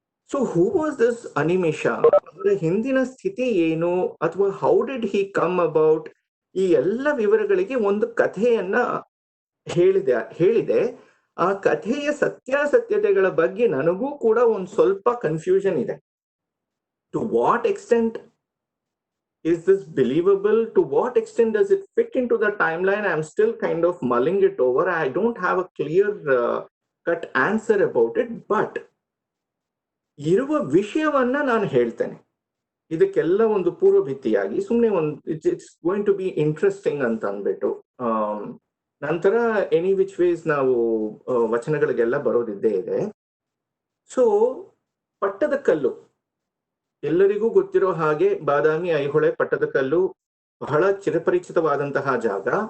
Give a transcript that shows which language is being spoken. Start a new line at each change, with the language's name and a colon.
English: so who was this
Kannada: ಅನಿಮಿಷ, ಅದರ ಹಿಂದಿನ ಸ್ಥಿತಿ ಏನು, ಅಥವಾ
English: how did he come about,
Kannada: ಈ ಎಲ್ಲ ವಿವರಗಳಿಗೆ ಒಂದು ಕಥೆಯನ್ನ ಹೇಳಿದೆ. ಆ ಕಥೆಯ ಸತ್ಯಾಸತ್ಯತೆಗಳ ಬಗ್ಗೆ ನನಗೂ ಕೂಡ ಒಂದ್ ಸ್ವಲ್ಪ ಕನ್ಫ್ಯೂಷನ್ ಇದೆ.
English: To what extent is this believable? To what extent does it fit into the timeline? I'm still kind of mulling it over. I don't have a clear cut answer about it, but
Kannada: ಇರುವ ವಿಷಯವನ್ನ ನಾನು ಹೇಳ್ತೇನೆ. ಇದಕ್ಕೆಲ್ಲ ಒಂದು ಪೂರ್ವಭಿತ್ತಿಯಾಗಿ ಸುಮ್ಮನೆ
English: it's going to be interesting
Kannada: ಅಂತ ಅಂದ್ಬಿಟ್ಟು ನಂತರ
English: any which ways
Kannada: ನಾವು ವಚನಗಳಿಗೆಲ್ಲ ಬರೋದಿದ್ದೇ ಇದೆ. ಸೊ ಪಟ್ಟದಕಲ್ಲು ಎಲ್ಲರಿಗೂ ಗೊತ್ತಿರೋ ಹಾಗೆ ಬಾದಾಮಿ, ಐಹೊಳೆ, ಪಟ್ಟದಕಲ್ಲು ಬಹಳ ಚಿರಪರಿಚಿತವಾದಂತಹ ಜಾಗ.